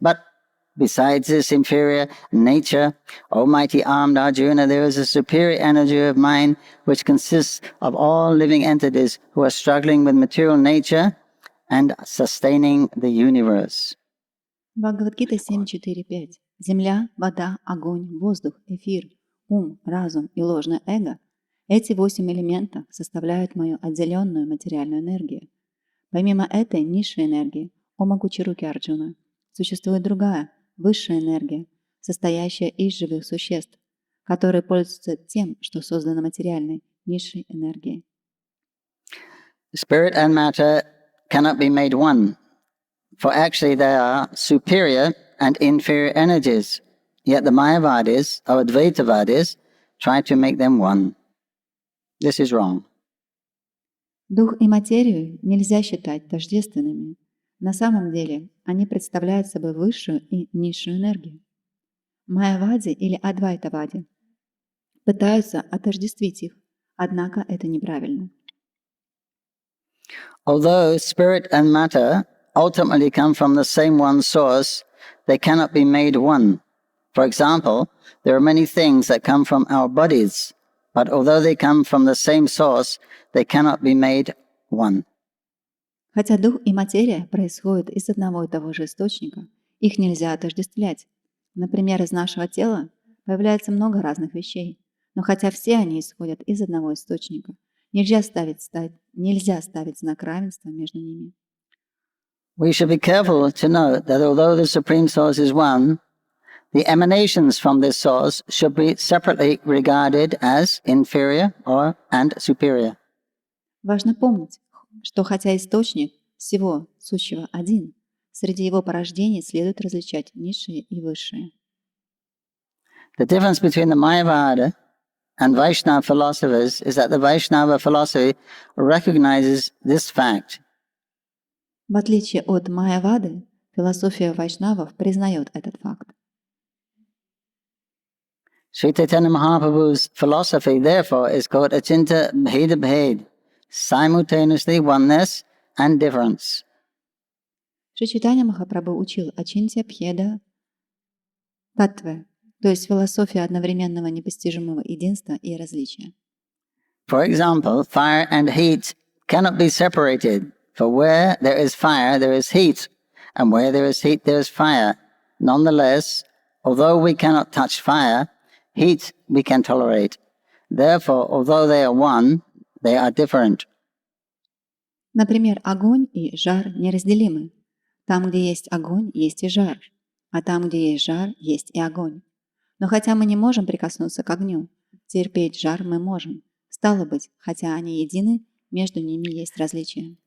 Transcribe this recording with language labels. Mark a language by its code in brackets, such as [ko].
[en] But besides this inferior nature, Almighty armed Arjuna, there is a superior energy of mine which consists of all living entities who are struggling with material nature and sustaining the universe. [ru] Бхагавад-гита 7.4.5. Земля, вода, огонь, воздух, эфир, ум, разум и ложное эго – эти 8 элементов составляют мою отделенную материальную энергию. Помимо этой низшей энергии, о могучей руки Арджуна, существует другая, высшая энергия, состоящая из живых существ, которые пользуются тем, что создано материальной, низшей энергией. [en] Spirit and matter cannot be made one, for actually they are superior and inferior energies, yet the Mayavadis or Advaitavadis try to make them one. This is wrong. [ru] Дух и материю нельзя считать тождественными. На самом деле они представляют собой высшую и низшую энергию. Майявади или Адвайтавади пытаются отождествить их, однако это неправильно. [en] Although spirit and matter ultimately come from the same one source, they cannot be made one. For example, there are many things that come from our bodies, but although they come from the same source, they cannot be made one. [ru] Хотя дух и материя происходят из одного и того же источника, их нельзя отождествлять. Например, из нашего тела появляется много разных вещей, но хотя все они исходят из одного источника, нельзя ставить знак равенства между ними. [en] We should be careful to note that although the Supreme Source is one, the emanations from this source should be separately regarded as inferior and superior. [ru] Важно помнить, что хотя источник всего сущего один, среди его порождений следует различать низшие и высшие. [en] The difference between the Mayavada and Vaishnava philosophers is that the Vaishnava philosophy recognizes this fact. [ru] В отличие от Майявады, философия вайшнавов признает этот факт. [en] Sri Caitanya Mahaprabhu's philosophy, therefore, is called Achinta Bheda Bhed, simultaneously oneness and difference. [ru] Шри Чайтанья Махапрабху учил Ачинтя Бхеда Таттве, то есть философия одновременного непостижимого единства и различия. [en] For example, fire and heat cannot be separated, for where there is fire, there is heat, and where there is heat, there is fire. Nonetheless, although we cannot touch fire, heat we can tolerate. Therefore, although they are one, they are different. [ru] Например, огонь и жар неразделимы. Там, где есть огонь, есть и жар. А там, где есть жар, есть и огонь. Но хотя мы не можем прикоснуться к огню, терпеть жар мы можем. Стало быть, хотя они едины, между ними есть различия.